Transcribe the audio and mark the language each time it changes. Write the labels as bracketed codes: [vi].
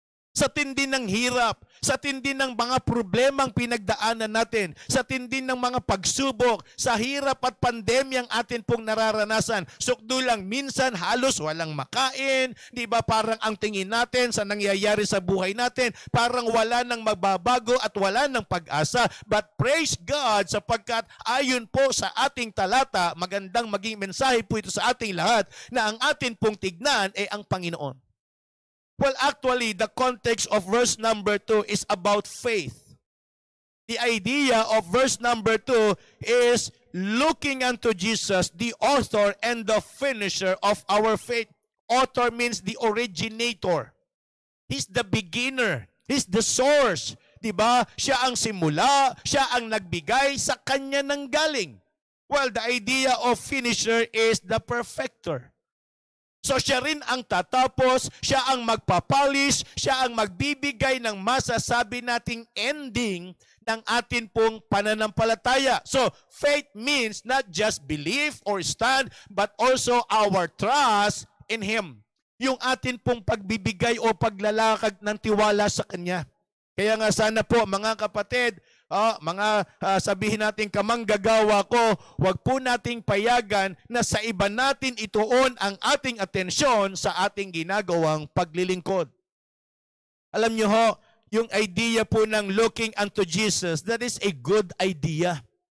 [tl] Sa tindi ng hirap, sa tindi ng mga problemang pinagdaanan natin, sa tindi ng mga pagsubok, sa hirap at pandemyang atin pong nararanasan, sukdo lang minsan halos walang makain, di ba parang ang tingin natin sa nangyayari sa buhay natin, parang wala nang magbabago at wala nang pag-asa. [en] But praise God [tl] sapagkat ayon po sa ating talata, magandang maging mensahe po ito sa ating lahat, na ang atin pong tignan ay ang Panginoon. [en] Well, actually, the context of verse number 2 is about faith. The idea of verse number 2 is looking unto Jesus, the author and the finisher of our faith. Author means the originator. He's the beginner. He's the source. Diba? [tl] Siya ang simula, siya ang nagbigay, sa kanya nang galing. [en] Well, the idea of finisher is the perfecter. [tl] So siya rin ang tatapos, siya ang magpapalis, siya ang magbibigay ng masasabi nating ending ng atin pong pananampalataya. [en] So faith means not just belief or stand, but also our trust in Him. [tl] Yung atin pong pagbibigay o paglalakad ng tiwala sa Kanya. Kaya nga sana po mga kapatid, sabihin natin kamanggagawa ko, wag po nating payagan na sa iba natin ituon ang ating atensyon sa ating ginagawang paglilingkod. Alam niyo ho, yung idea po ng [en] looking unto Jesus, that is a good idea.